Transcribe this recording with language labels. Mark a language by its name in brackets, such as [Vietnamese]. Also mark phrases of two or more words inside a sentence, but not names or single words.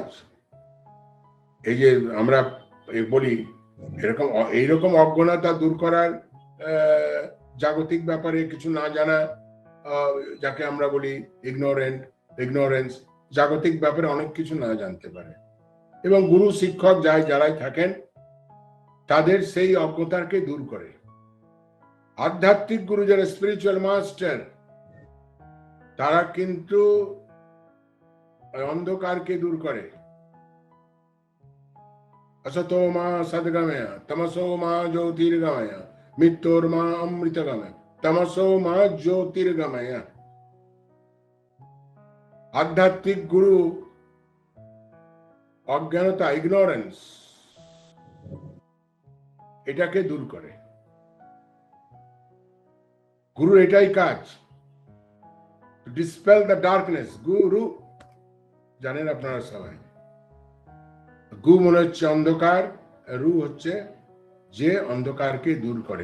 [Bangla] এই যে আমরা বলি এরকম, এইরকম অজ্ঞতা দূর করার, জাগতিক ব্যাপারে কিছু না জানা, যাকে আমরা বলি ইগনোরেন্স, জাগতিক ব্যাপারে অনেক কিছু না জানতে পারে। এবং গুরু শিক্ষক যারাই থাকেন, তাদের সেই অজ্ঞতাকে দূর করে। আধ্যাত্মিক গুরু যারা [English] spiritual master, [Bangla] তারা কিন্তু অন্ধকারকে দূর করে। [Sanskrit] असतो मा सद्गमय तमसो मा ज्योतिर्गमय मृत्योर्मा अमृतगमय तमसो मा ज्योतिर्गमय। [Bangla] আধ্যাত্মিক গুরু অজ্ঞানতা, ইগনোরেন্স, এটাকে দূর করে। গুরুর এটাই কাজ, [English] dispel the darkness. [Bangla] গুরু জানেন আপনারা সবাই, গু মনে হচ্ছে অন্ধকার, রু হচ্ছে যে অন্ধকারকে দূর করে।